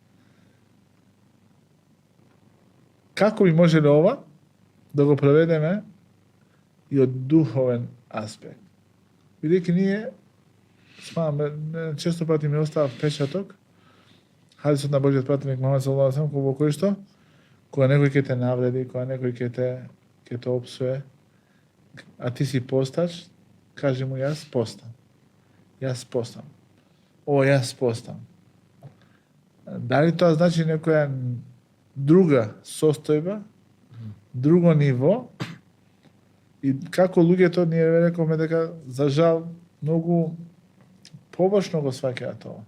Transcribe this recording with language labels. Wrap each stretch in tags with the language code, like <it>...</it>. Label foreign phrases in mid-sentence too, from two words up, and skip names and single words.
<mk>Како би можеле ова да го проведеме и од духовен аспект? Бидејќи ние често пати ми остава впечаток хадисот на Божиот пратеник Мухамед</mk> <ar>صلى الله عليه وسلم,</ar> <mk>во кој што кога некој ќе те навреди, кога некој ќе те опсуе, а ти си постач, кажи му јас постам. Јас постам. Јас постам. Дали тоа значи некоја друга состојба, друго ниво, и како луѓето ние рековме дека за жал многу побашно го сваќаат тоа.</mk>